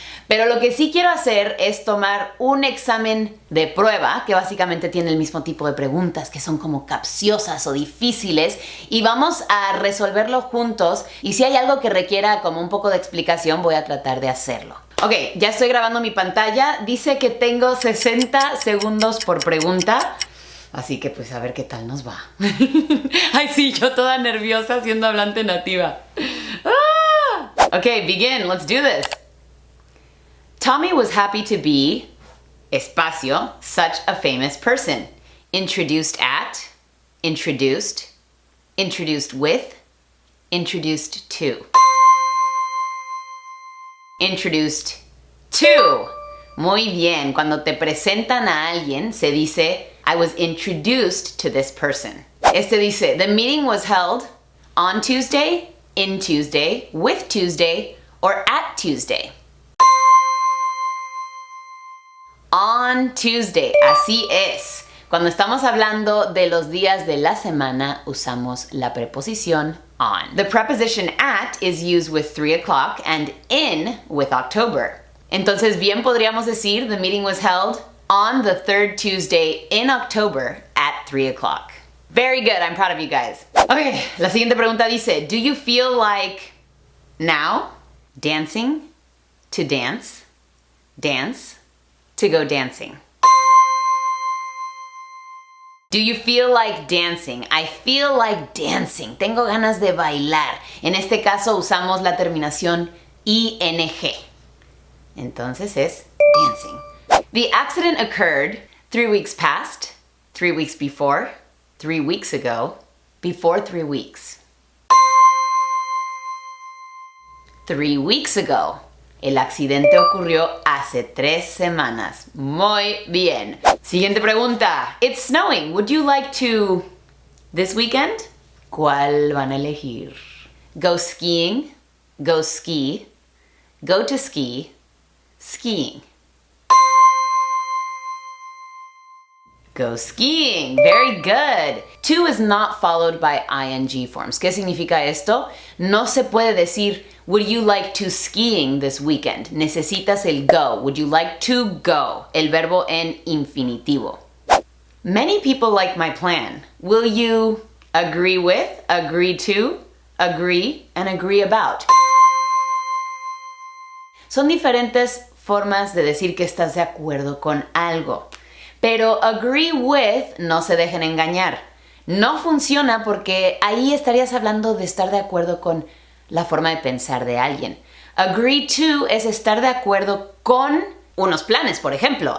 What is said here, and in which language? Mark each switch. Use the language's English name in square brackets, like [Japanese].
[Spanish] Pero lo que sí quiero hacer es tomar un examen de prueba que básicamente tiene el mismo tipo de preguntas que son como capciosas o difíciles y vamos a resolverlo juntos y si hay algo que requiera como un poco de explicación voy a tratar de hacerlo. Ok, ya estoy grabando mi pantalla, dice que tengo 60 segundos por pregunta. Así que pues a ver qué tal nos va. Ay sí, yo toda nerviosa siendo hablante nativa. [English] Ah! Okay, begin. Let's do this. Tommy was happy to be, espacio, such a famous person. Introduced at, introduced, introduced with, introduced to. Introduced to. [Spanish] Muy bien, cuando te presentan a alguien se dice [English] I was introduced to this person. [Spanish] Este dice, [English] the meeting was held on Tuesday, in Tuesday, with Tuesday, or at Tuesday. On Tuesday, [Spanish] así es. Cuando estamos hablando de los días de la semana, usamos la preposición on. [English] The preposition at is used with 3 o'clock and in with October. [Spanish] Entonces bien podríamos decir, [English] the meeting was held on the 3rd Tuesday in October at 3 o'clock. Very good, I'm proud of you guys. Okay, [Spanish] la siguiente pregunta dice, [English] do you feel like now dancing, to dance, dance, to go dancing? Do you feel like dancing? I feel like dancing. [Spanish] Tengo ganas de bailar. En este caso usamos la terminación ing. Entonces es dancing. [English] The accident occurred 3 weeks past, 3 weeks before, 3 weeks ago, before 3 weeks. 3 weeks ago. [Spanish] El accidente ocurrió hace 3 semanas. Muy bien. Siguiente pregunta. [English] It's snowing. Would you like to this weekend? [Spanish] ¿Cuál van a elegir? [English] Go skiing, go ski, go to ski, skiing. Go skiing. Very good. To is not followed by ing forms. [Spanish] ¿Qué significa esto? No se puede decir [English] Would you like to skiing this weekend? [Spanish] Necesitas el go. [English] Would you like to go? [Spanish] El verbo en infinitivo. [English] Many people like my plan. Will you agree with, agree to, agree, and agree about? [Spanish] Son diferentes formas de decir que estás de acuerdo con algo. Pero agree with no se dejen engañar. No funciona porque ahí estarías hablando de estar de acuerdo con la forma de pensar de alguien. Agree to es estar de acuerdo con unos planes, por ejemplo.